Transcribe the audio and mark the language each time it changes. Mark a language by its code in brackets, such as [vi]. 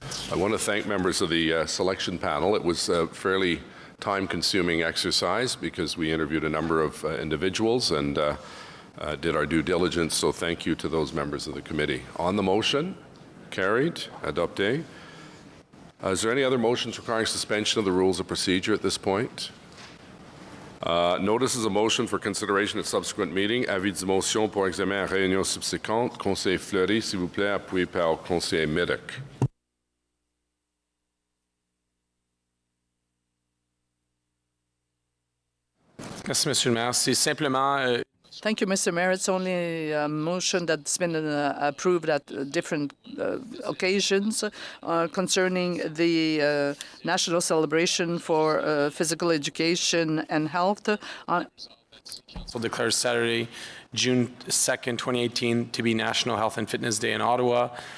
[en] I want to thank members of the selection panel. It was a fairly time-consuming exercise because we interviewed a number of individuals and did our due diligence, so thank you to those members of the committee. On the motion, carried, adopté. Is there any other motions requiring suspension of the rules of procedure at this point? Notice is a motion for consideration at subsequent meeting. [fr] Avis de motion pour examen à réunion subséquente. Conseiller Fleury, s'il vous plaît, appuyé par conseiller Middick. Merci, Monsieur le maire. C'est simplement [en] Thank you, Mr. Mayor. It's only a motion that's been approved at different occasions concerning the national celebration for physical education and health. Council declares Saturday, June 2nd, 2018 to be National Health and Fitness Day in Ottawa.